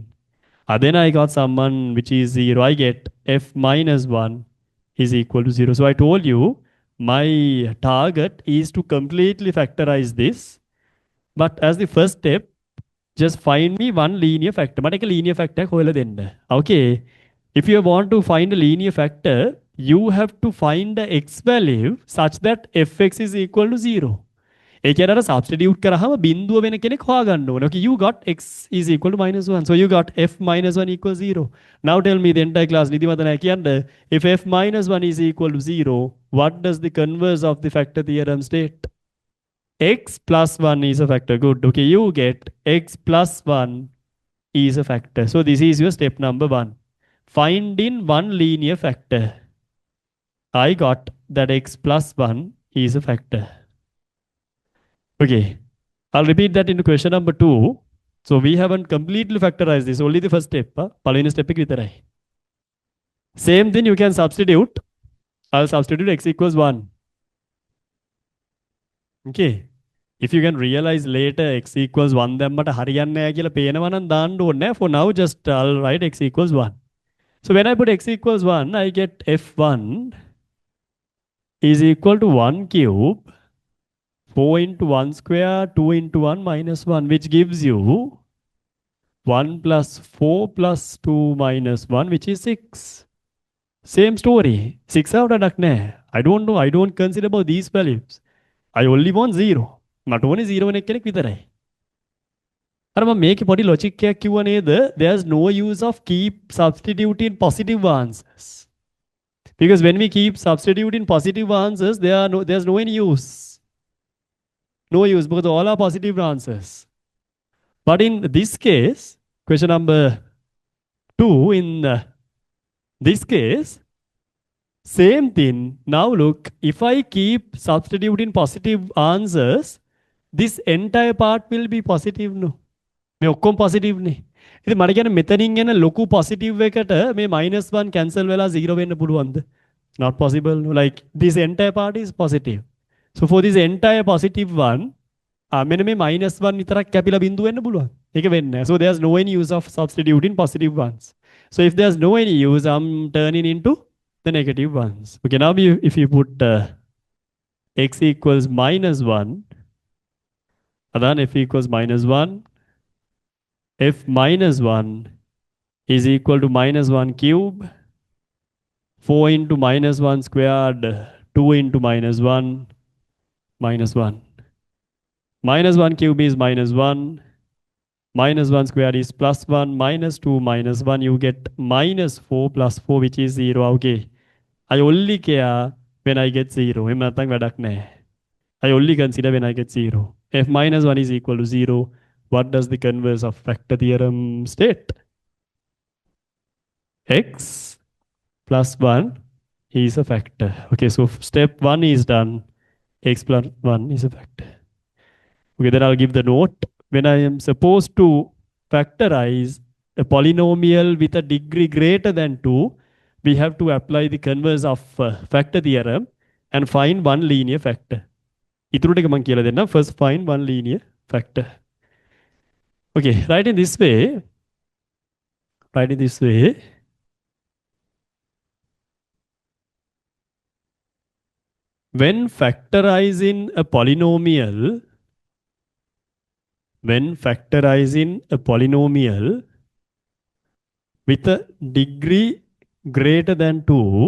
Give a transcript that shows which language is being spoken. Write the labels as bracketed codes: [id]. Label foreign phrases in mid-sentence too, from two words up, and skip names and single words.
[en] Then I got someone which is 0. I get f minus 1 is equal to 0. So I told you my target is to completely factorize this. But as the first step, just find me one linear factor. But a linear factor [si] හොයලා දෙන්න. [en] Okay. If you want to find a linear factor, you have to find the x value such that fx is equal to 0. [si] ඒ කියන්නේ අර substitute කරාම බිඳුව වෙන කෙනෙක් හොයාගන්න ඕනේ. [en] Okay, you got x is equal to minus 1. So you got f minus 1 equals 0. Now tell me the entire class [si] නිදිමත නැහැ කියන්න. [en] If f minus 1 is equal to 0, what does the converse of the factor theorem state? X plus 1 is a factor. Good. Okay, you get x plus 1 is a factor. So this is your step number 1. Finding one linear factor. I got that x plus 1 is a factor. Okay, I'll repeat that into question number 2. So we haven't completely factorized this, only the first step. [si] Palawani step එක විතරයි. [en] Same thing you can substitute. I'll substitute x equals 1. Okay. If you can realize later x equals 1 [si] දැම්මට හරියන්නේ නැහැ කියලා පේනවා නම් දාන්න ඕනේ නැහැ. [en] For now just I'll write x equals 1. So when I put x equals 1, I get f1 is equal to 1 cube, 4 into 1 square, 2 into 1 minus 1, which gives you 1 plus 4 plus 2 minus 1, which is 6. Same story. 6 out of I don't know. I don't consider about these values. I only want 0. Not only 0 [si] වෙන කෙනෙක් විතරයි. අර මම මේකේ පොඩි logic එකක් කිව්වා නේද? [en] There's no use of keep substituting positive answers. Because when we keep substituting positive answers, there's no any use. No use because all are positive answers. But in this case, question number 2, in this case, same thing. Now look, if I keep substituting positive answers, this entire part will be positive. No. [si] මේ ඔක්කොම positive නේ. ඉතින් මට කියන්නේ මෙතනින් එන ලොකු positive එකට මේ -1 cancel වෙලා 0 වෙන්න පුළුවන්ද? [en] Not possible. Like this entire part is positive. So for this entire positive one, [si] මෙන්න මේ -1 විතරක් කැපිලා බිඳුව වෙන්න පුළුවන්. ඒක වෙන්නේ නැහැ. [en] So there's no any use of substituting positive ones. So if there's no any use, I'm turning into the negative ones. Okay, now if you put x equals -1, and then f equals -1, f minus 1 is equal to -1 cube, 4 into -1 squared, 2 into -1, -1. -1 cube is -1. -1 squared is +1. -2 -1, you get -4 plus 4, which is 0. Okay. I only care when I get 0. [si] එහෙම නැත්නම් වැඩක් නැහැ. [en] I only consider when I get 0. F minus 1 is equal to 0. What does the converse of factor theorem state? X plus 1 is a factor. Okay, so step 1 is done. X plus 1 is a factor. Okay, then I'll give the note. When I am supposed to factorize a polynomial with a degree greater than 2, we have to apply the converse of factor theorem and find one linear factor. [si] ඉතුරු ටික මම කියලා දෙන්නම්. [en] First find one linear factor. Okay, write in this way. When factorizing a polynomial with a degree greater than 2,